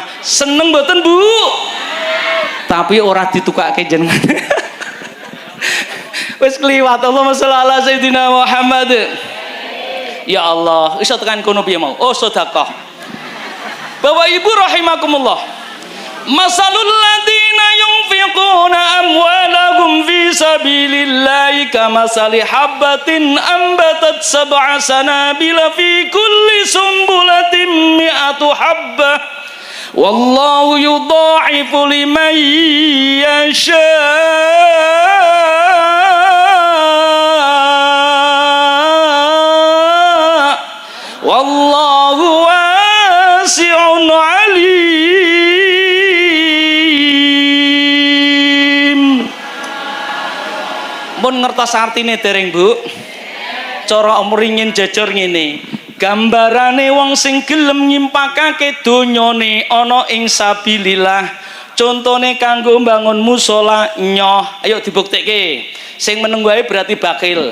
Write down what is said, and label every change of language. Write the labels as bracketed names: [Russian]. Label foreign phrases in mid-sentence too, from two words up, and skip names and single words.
[Javanese] Seneng mboten, Bu? Tapi ora ditukake jenengan. Wis kliwat. [Arabic] اللهم صل على سيدنا محمد. [Javanese] Ya Allah, iso tekan kono piye mau? Oh, sedekah. Bapak Ibu rahimakumullah. [Arabic] مثل الذين ينفقون أموالهم في سبيل الله كمثل حبة أنبتت سبع سنابل في كل سنبلة مائة حبة. والله يضاعف لمن يشاء. والله واسع عليم. [Javanese] Mun ngertos artine dereng, Bu? Cara mringin jajur ngene. Gambarane wong sing gelem nyimpakake donyane ana ing sabilillah. Contone kanggo mbangun musala nyoh. Ayo dibuktekke. Sing meneng wae berarti bakil.